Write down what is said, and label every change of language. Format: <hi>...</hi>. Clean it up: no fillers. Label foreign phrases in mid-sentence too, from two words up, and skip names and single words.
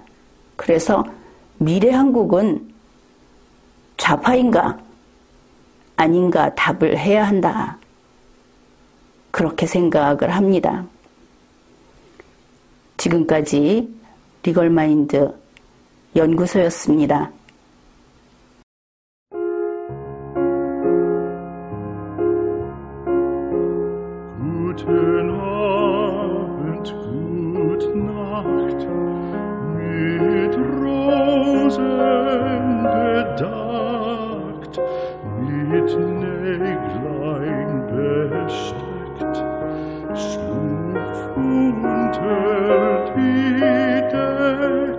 <ko>그래서 미래한국은 좌파인가 아닌가 답을 해야 한다. 그렇게 생각을 합니다. 지금까지 리걸마인드 연구소였습니다.</ko> <de>Guten Abend, gute Nacht, mit Rosen bedeckt, mit Näglein besteckt, schlupf unter die Deck.</de>